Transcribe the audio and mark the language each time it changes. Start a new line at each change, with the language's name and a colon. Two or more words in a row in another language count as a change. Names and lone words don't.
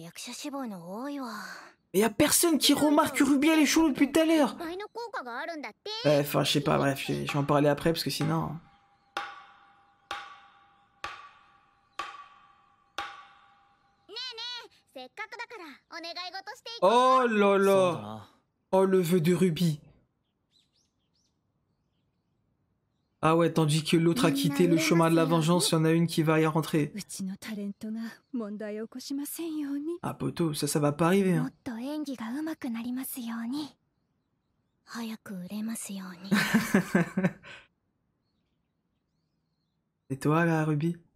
French: Y a personne qui remarque que Ruby elle est chelou depuis tout à l'heure. Enfin, je sais pas, bref, je vais en parler après parce que sinon... Oh là
Japanese: そうだ
French: là.
Japanese: な
French: Oh, le vœu de Ruby. Ah ouais, tandis que l'autre a quitté le chemin de la vengeance, il y en a une qui va y rentrer. Ah poto, ça va pas arriver. Hein. Et toi là, Ruby?